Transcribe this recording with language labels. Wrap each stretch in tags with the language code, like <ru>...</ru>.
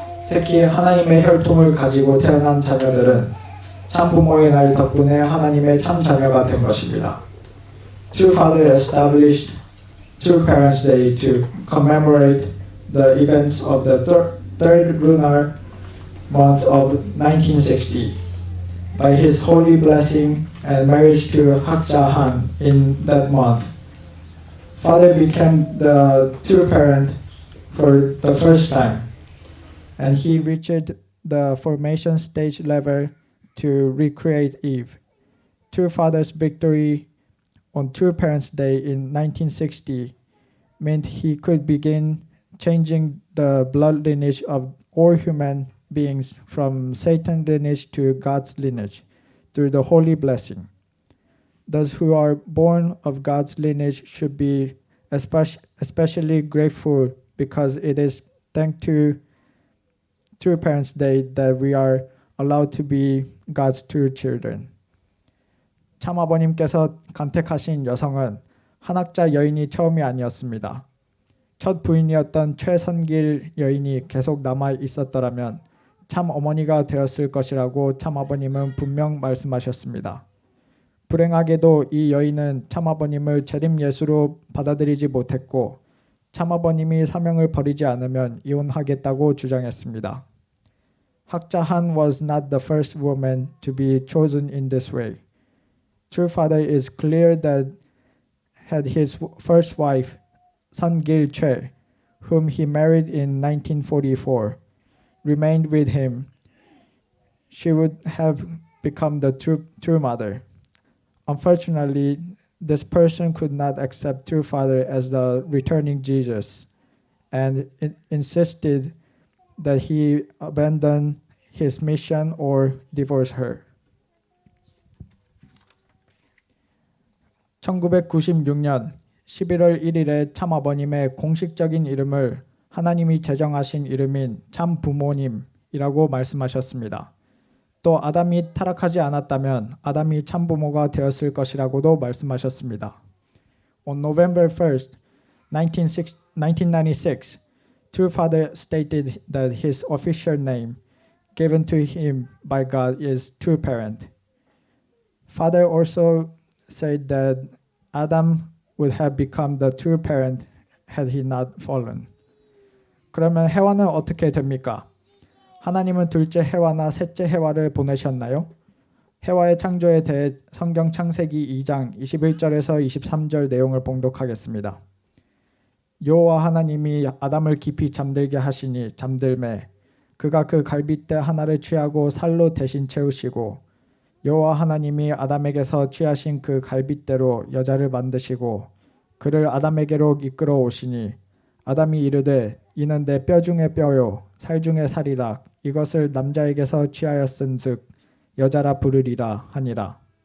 <ko>특히 하나님의 혈통을 가지고 태어난 자녀들은 참 부모의 날 덕분에 하나님의 참 자녀가 된 것입니다.</ko> <en>True Father established True Parents Day to commemorate the events of the third lunar month of 1960 by his holy blessing and marriage to Hak Ja-han in that month. Father became the true parent for the first time, and he reached the formation stage level to recreate Eve. True Father's victory on True Parents Day in 1960 meant he could begin changing the blood lineage of all human beings from Satan's lineage to God's lineage through the holy blessing. Those who are born of God's lineage should be especially grateful because it is thanks to True Parents Day that we are allowed to be God's true children.</en> <ko>참아버님께서 간택하신 여성은 한학자 여인이 처음이 아니었습니다. 첫 부인이었던 최선길 여인이 계속 남아 있었더라면 참 어머니가 되었을 것이라고 참아버님은 분명 말씀하셨습니다. 불행하게도 이 여인은 참아버님을 재림 예수로 받아들이지 못했고 참아버님이 사명을 버리지 않으면 이혼하겠다고 주장했습니다.</ko> <en>학자한 was not the first woman to be chosen in this way. True Father is clear that had his first wife, Sun Gil-che, whom he married in 1944, remained with him, she would have become the true mother. Unfortunately, this person could not accept True Father as the returning Jesus and insisted that he abandon his mission or divorce her.</en> <ko>1996년 11월 1일에 참아버님의 공식적인 이름을 하나님이 제정하신 이름인 참 부모님이라고 말씀하셨습니다. 또 아담이 타락하지 않았다면 아담이 참 부모가 되었을 것이라고도 말씀하셨습니다.</ko> <en>On November 1st, 1996, True Father stated that his official name given to him by God is True Parent. Father also said that Adam would have become the true parent had he not fallen.</en> <ko>그러면 해와는 어떻게 됩니까? 하나님은 둘째 해와나 셋째 해와를 보내셨나요? 해와의 창조에 대해 성경 창세기 2장 21절에서 23절 내용을 봉독하겠습니다. 여호와 하나님이 아담을 깊이 잠들게 하시니 잠들매 그가 그 갈빗대 하나를 취하고 살로 대신 채우시고 여호와 하나님이 아담에게서 취하신 그 갈빗대로 여자를 만드시고 그를 아담에게로 이끌어 오시니 아담이 이르되 이는 내 뼈 중에 뼈요 살 중에 살이라 이것을 남자에게서 취하였은즉 여자라 부르리라 하니라.</ko>